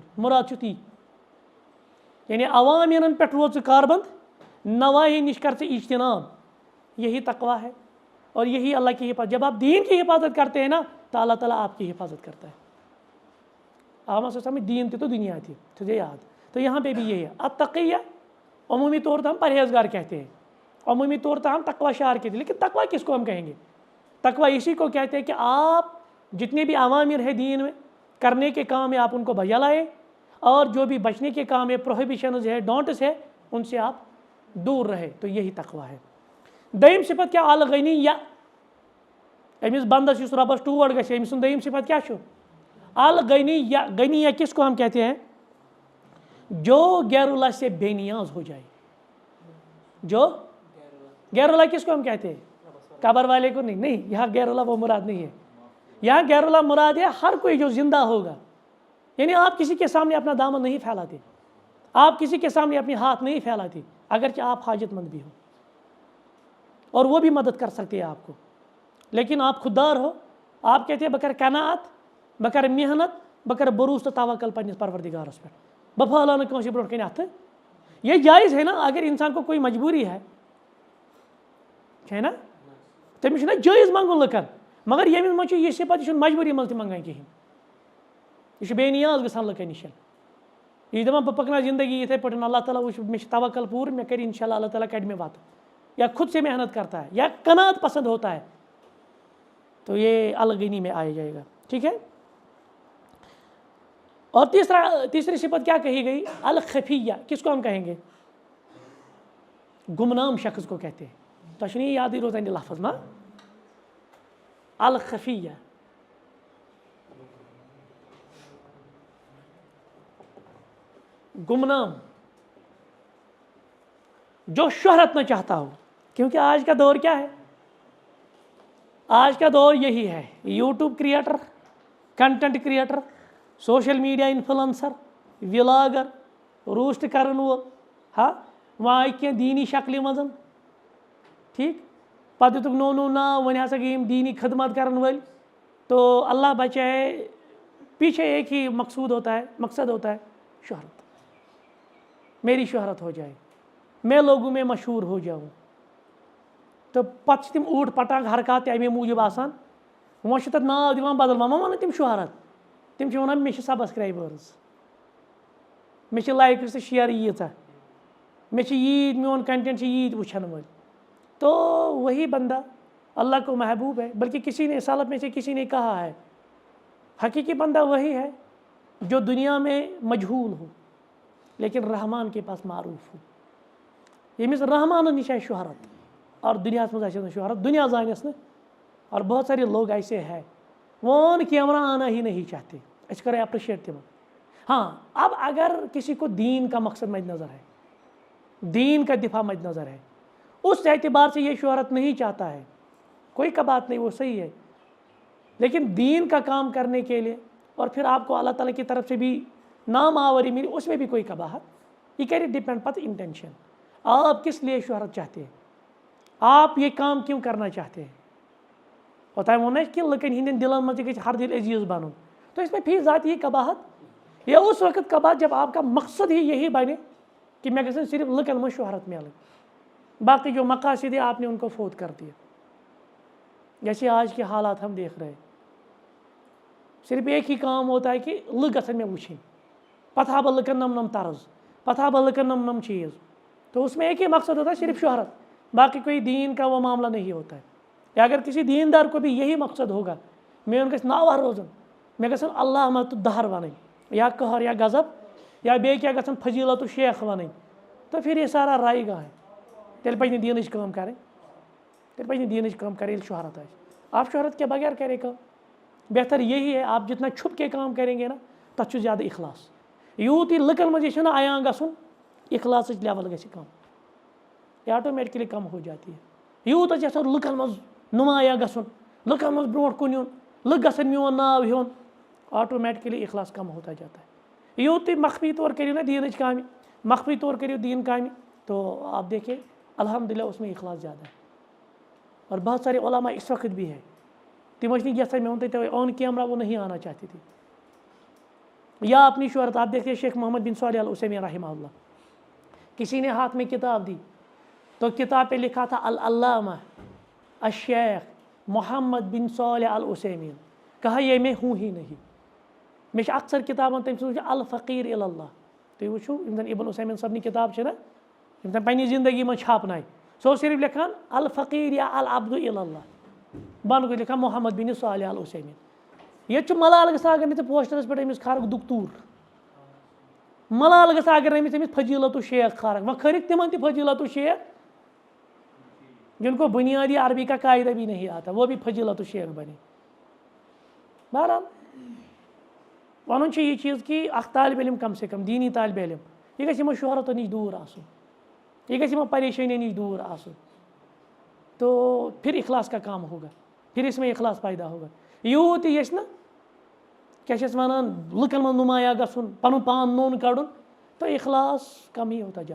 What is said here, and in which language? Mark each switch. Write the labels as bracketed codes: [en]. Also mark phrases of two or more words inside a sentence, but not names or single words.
[ks] مُراد چھُ تی, یعنی عوامینن پٮ۪ٹھ روز ژٕ کاربند, نواحی نِش کر ژٕ اجتناب. [ur] یہی تقوا ہے اور یہی اللہ کی حفاظت. جب آپ دین کی حفاظت کرتے ہیں نا تو اللہ تعالیٰ آپ کی حفاظت کرتا ہے. آپ سے سمجھ, دین تھی تو دنیا تھی, تجھے یاد. تو یہاں پہ بھی یہی ہے. التقیہ عمومی طور پر ہم پرہیزگار کہتے ہیں, عمومی طور پر ہم تقوی شعار کہتے ہیں, لیکن تقوی کس کو ہم کہیں گے؟ تقوی اسی کو کہتے ہیں کہ آپ جتنے بھی اوامر ہے دین میں کرنے کے کام ہے آپ ان کو بجا لائیں, اور جو بھی بچنے کے کام ہے پروہیبیشنز ہے, ڈونٹس ہے, ان سے آپ دور رہے. تو یہی تقوی ہے. دویم صفت کیا؟ الغنیہ. [ks] امس بندس یس ربس ٹوٹ گژھِ, أمۍ سُنٛد دوٚیِم صفت کیا چھُ؟ [ur] الغنیہ. غنیہ کس کو ہم کہتے ہیں؟ جو غیر اللہ سے بے نیاز ہو جائے. جو غیر اللہ کس کو ہم کہتے ہیں؟ قبر والے کو نہیں. نہیں, یہاں غیر اللہ وہ مراد نہیں ہے. یہاں غیر اللہ مراد ہے ہر کوئی جو زندہ ہوگا. یعنی آپ کسی کے سامنے اپنا دامن نہیں پھیلاتے, آپ کسی کے سامنے اپنے ہاتھ نہیں پھیلاتے, اگرچہ آپ حاجت مند بھی ہو اور وہ بھی مدد کر سکتے ہیں آپ کو, لیکن آپ خوددار ہو. آپ کہتے ہیں [ks] بہ کر قناعت, بہ کر محنت, بہ کر بروس تو توکل پننس پروردگارس پہ, بہ پھہلاو نہٕ کٲنٛسہِ برونٛٹھ کَنۍ اَتھٕ. [ur] یہ جائز ہے نا, اگر انسان کو کوئی مجبوری ہے نا, [ks] تٔمِس چھُنہ جٲیز منٛگُن لُکن, مگر ییٚمِس منٛز چھُ یہِ صفت, یہِ چھُنہٕ مجبوٗری منٛز تہِ منٛگان کِہیٖنۍ, یہِ چھُ بے نیاز گژھان لُکن نِش. یہِ چھُ دپان بہٕ پکناو زندگی یِتھٕے پٲٹھۍ, اللہ تعالیٰ وٕچھ مےٚ چھُ توکل پوٗرٕ, مےٚ کرِ انشاء اللہ اللہ تعالیٰ کڑِ مےٚ وتہٕ, [ur] یا خود سے محنت کرتا ہے, یا قناعت پسند ہوتا ہے, تو یہ الغنی میں آیا جائے گا. ٹھیک ہے. اور تیسری صفت کیا کہی گئی؟ الخفیہ. کس کو ہم کہیں گے؟ گمنام شخص کو کہتے ہیں. تو نہیں یاد ہی روزان یہ لفظ نا, الخفیہ. گمنام, جو شہرت نہ چاہتا ہو, کیونکہ آج کا دور کیا ہے؟ آج کا دور یہی ہے, [en] YouTube creator, content creator, social media influencer, vlogger, [ur] روسٹ کرن وول, [ks] ہاں وہاں آئی کینٛہہ دیٖنی شکلہِ منٛز, ٹھیک, پتہٕ دِتُکھ نوٚو نوٚو ناو, وۄنۍ ہسا گٔے یِم دیٖنی خدمت کرن وٲلۍ. [ur] تو اللہ بچائے, پیچھے ایک ہی مقصد ہوتا ہے شہرت. میری شہرت ہو جائے, میں لوگوں میں مشہور ہو جاؤں. [ks] تو پتہٕ چھِ تِم اوٗٹ پٹانگ حرکات تہِ اَمے موٗجوٗب آسان. وۄنۍ چھِ تَتھ ناو دِوان بدل, وۄنۍ ما وَنان تِم شہرت, تِم چھِ وَنان مےٚ چھِ سبسکرایبٲرٕز, مےٚ چھِ لایکٕس تہٕ شِیر ییٖژاہ, مےٚ چھِ ییٖتۍ, میون کنٹینٹ چھِ ییٖتۍ وٕچھن وٲلۍ. [ur] تو وہی بندہ اللہ کو محبوب ہے. بلکہ کسی نے سلف میں سے کسی نے کہا ہے, حقیقی بندہ وہی ہے جو دنیا میں مجہول ہو لیکن رحمان کے پاس معروف ہو. [ks] ییٚمِس رحمانس نِش آسہِ شہرت اور دنیاہس منٛز آسٮ۪س نہٕ شہرت, دنیا زانٮ۪س نہٕ. [ur] اور بہت سارے لوگ ایسے ہیں وہ کیمرہ آنا ہی نہیں چاہتے. [ks] اس کریں اپریشیٹ تمن. [ur] ہاں, اب اگر کسی کو دین کا مقصد مد نظر ہے, دین کا دفاع مد نظر ہے, اس اعتبار سے یہ شہرت نہیں چاہتا ہے, کوئی کا بات نہیں, وہ صحیح ہے. لیکن دین کا کام کرنے کے لیے اور پھر آپ کو اللہ تعالیٰ کی طرف سے بھی نام آوری ملی, اس میں بھی کوئی کباہت. یہ کرے ڈپینڈ پتہ انٹینشن, آپ کس لیے شہرت چاہتے ہیں, آپ یہ کام کیوں کرنا چاہتے ہیں. ہوتا ہے وہ نا کہ [ks] لکن ہندین دلن [ur] میں [ks] گژھِ ہر دل عزیز بنن. [ur] تو اس میں فی ذات یہ کباہت, یا اس وقت کباہت جب آپ کا مقصد ہی یہی بنے کہ میں [ks] گژھن صرف لکن [ur] میں شہرت ملے, باقی جو مقاصد ہے آپ نے ان کو فوت کر دیا. جیسے آج کے حالات ہم دیکھ رہے ہیں, صرف ایک ہی کام ہوتا ہے کہ [ks] لُکھ گژھن مےٚ وٕچھِنۍ, پتہٕ ہا بہٕ لُکن نم طرز, پتہٕ ہا بہٕ لُکن نم چیز. [ur] تو اس میں ایک ہی مقصد ہوتا ہے, صرف شہرت, باقی کوئی دین کا وہ معاملہ نہیں ہوتا ہے. یا اگر کسی دیندار کو بھی یہی مقصد ہوگا [ks] میون گژھِ ناوار روزُن مےٚ گژھن اللہ مت دہر وَنٕنۍ یا قہر یا غضب یا بیٚیہِ کیٛاہ گژھن فضیلت و شیخ وَنٕنۍ [ur] تو پھر یہ سارا رائے گاہ ہے [ks] تیٚلہِ پَزِ نہٕ دیٖنٕچ کٲم کَرٕنۍ تیٚلہِ پَزِ نہٕ دیٖنٕچ کٲم کَرٕنۍ ییٚلہِ شہرت آسہِ [ur] آپ شہرت کے بغیر کرے کام بہتر یہی ہے آپ جتنا چھپ کے کام کریں گے [ks] نا تَتھ چھُ زیادٕ اخلاص یوٗت یہِ لُکن منٛز یہِ چھُنہ عیاں گژھُن اخلاصٕچ لیول گژھِ کم [ur] یہ آٹومیٹکلی کم ہو جاتی ہے [ks] یوٗت أسۍ یژھو لُکن منٛز نُمایاں گژھُن لُکن منٛز برونٛٹھ کُن یُن لُکھ گژھن میون ناو ہیوٚن [ur] آٹومیٹکلی اخلاص کم ہوتا جاتا ہے [ks] یوٗت تُہۍ مخفی طور کٔرِو نا دیٖنٕچ کامہِ مخفی طور کٔرِو دیٖن کامہِ [ur] تو آپ دیکھیں الحمدللہ اس میں اخلاص زیادہ ہے اور بہت سارے علماء اس وقت بھی ہے [ks] تم ٲسۍ نہٕ یژھان مےٚ ووٚن تۄہہِ آن کیمرا [ur] وہ نہیں آنا چاہتے تھے یا اپنی شہرت آپ دیکھتے شیخ محمد بن صالح العثیمین رحمہ اللہ کسی نے ہاتھ میں کتاب دی تو کتاب پہ لکھا تھا العلامہ الشیخ محمد بن صالح العثیمین کہا یہ میں ہوں ہی نہیں [ks] مےٚ چھِ اکثر کتابن تٔمۍ سٕنٛز وٕچھان الفقیر اللہ تُہۍ وٕچھِو یِم زن ابن عثیمین صٲبنہِ کتاب چھِ نا یِم زن پننہِ زندگی منٛز چھاپنایہِ سُہ اوس صرف لیکھان الفقیر یا العبد اللہ بۄنہٕ گوٚو لیکھان محمد بن صالح العثیمین ییٚتہِ چھُ ملال گژھان اگر نہٕ ژٕ پوسٹرس پٮ۪ٹھ أمِس کھارکھ دُکتوٗر ملال گژھان اگر نہٕ أمِس فضیلت و شیخ کھارکھ وۄنۍ کھٲرِکھ تِمن تہِ فضیلت و شیخ [ur] جن کو بنیادی عربی کا قاعدہ بھی نہیں آتا وہ بھی فضیلت و شیخ بنے [ks] بہرحال ونُن چھُ یہِ چیٖز کہ اکھ طالب علم [ur] کم سے کم [ks] دیٖنی طالب علم یہِ گژھِ یِمو شہرتو نِش دوٗر آسُن یہ گژھِ یِمو پریشٲنیو نِش دوٗر آسُن [ur] تو پھر اخلاص کا کام ہوگا پھر اس میں اخلاص [ks] پیدا ہوگا یوٗت یہِ یژھِ نا کیٛاہ چھِ اَتھ وَنان لُکن منٛز نُمایاں گژھُن پنُن پان نوٚن کڑُن [ur] تو اخلاص کم ہی ہوتا